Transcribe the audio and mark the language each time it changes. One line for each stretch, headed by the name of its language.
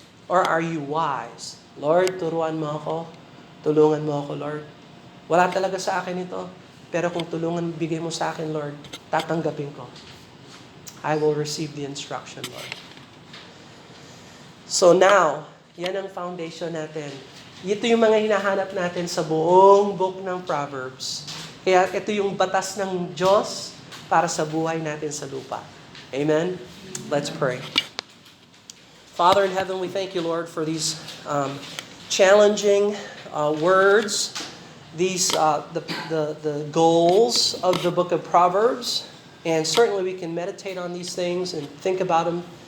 English: Or are you wise?
Filipino: Lord, turuan mo ako. Tulungan mo ako, Lord. Wala talaga sa akin ito. Pero kung tulungan, bigay mo sa akin, Lord, tatanggapin ko.
English: I will receive the instruction, Lord.
Filipino: So now, yan ang foundation natin. Ito yung mga hinahanap natin sa buong book ng Proverbs. Kaya ito yung batas ng Diyos para sa buhay natin sa lupa.
English: Amen? Let's pray. Father in heaven, we thank you, Lord, for these challenging words, these the goals of the book of Proverbs, and certainly we can meditate on these things and think about them.